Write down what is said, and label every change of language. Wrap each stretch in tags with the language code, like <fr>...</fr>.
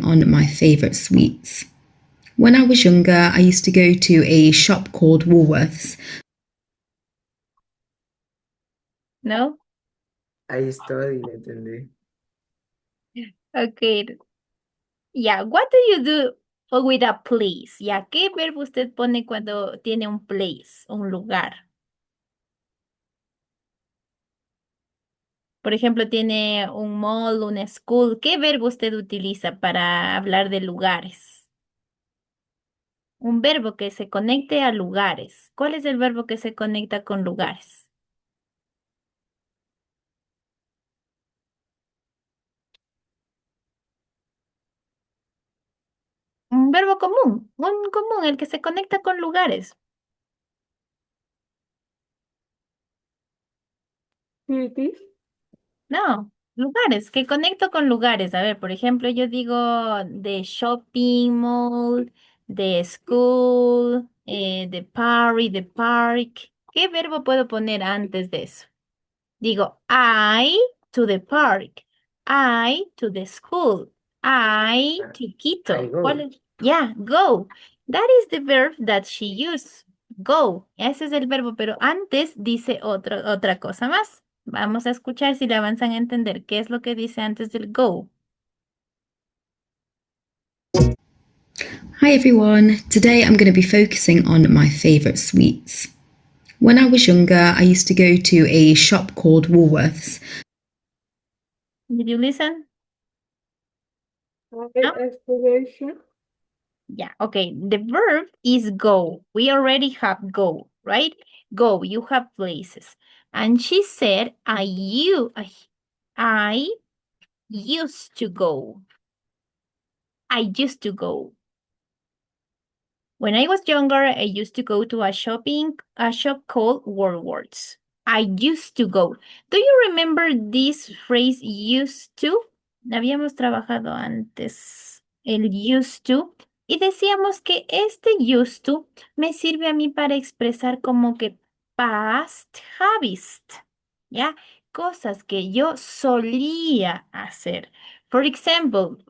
<en>Focusing on my favourite sweets. When I was younger, I used to go to a shop called Woolworths. No?</en> <es>Ahí estoy y le entendí.</es> <en>Okay. Yeah, what do you do with a place?</en> <es>Ya, ¿qué verbo usted pone cuando tiene un place, un lugar? Por ejemplo, tiene un mall, una school. ¿Qué verbo usted utiliza para hablar de lugares? Un verbo que se conecte a lugares. ¿Cuál es el verbo que se conecta con lugares? Un verbo común, un común, el que se conecta con lugares.</es> <en>Cities.</en> <es>No, lugares, que conecto con lugares. A ver, por ejemplo, yo digo de shopping mall, de school, de party, de park. ¿Qué verbo puedo poner antes de eso? Digo,</es> <en>I to the park, I to the school, I Ah, to</en> <es>ahí Quito. ¿Cuál</es> <en>go.</en> <es>es?</es> <en>Yeah, go. That is the verb that she used. Go.</en> <es>Ese es el verbo, pero antes dice otra cosa más. Vamos a escuchar si le avanzan a entender qué es lo que dice antes del go.</es> <en>Hi everyone, today I'm going to be focusing on my favourite sweets. When I was younger, I used to go to a shop called Woolworths. Did you listen? No? Exploration. Yeah, okay. The verb is go. We already have go, right? Go, you have places. And she said, I used to go. I used to go. When I was younger, I used to go to a shop called Woolworths. I used to go. Do you remember this phrase used to?</en> <es>Habíamos trabajado antes el used to y decíamos que este used to me sirve a mí para expresar como que</es> <en>past habits,</en> <es>¿ya? Cosas que yo solía hacer.</es> <en>For example,</en>